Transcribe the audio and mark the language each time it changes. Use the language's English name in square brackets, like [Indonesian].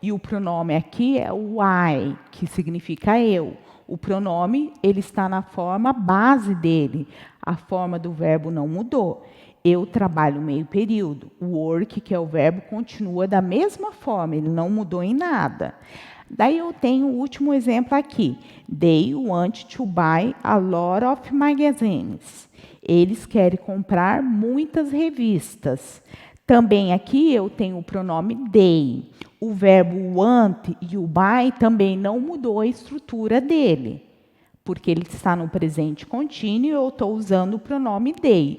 [Portuguese] E o pronome aqui é o I, que significa eu. O pronome, ele está na forma base dele. A forma do verbo não mudou. Eu trabalho meio período. O work, que é o verbo, continua da mesma forma. Ele não mudou em nada. Daí eu tenho o último exemplo aqui. [English] They want to buy a lot of magazines. [Portuguese] Eles querem comprar muitas revistas. Também aqui eu tenho o pronome they. O verbo want e o buy também não mudou a estrutura dele, porque ele está no presente contínuo e eu estou usando o pronome they.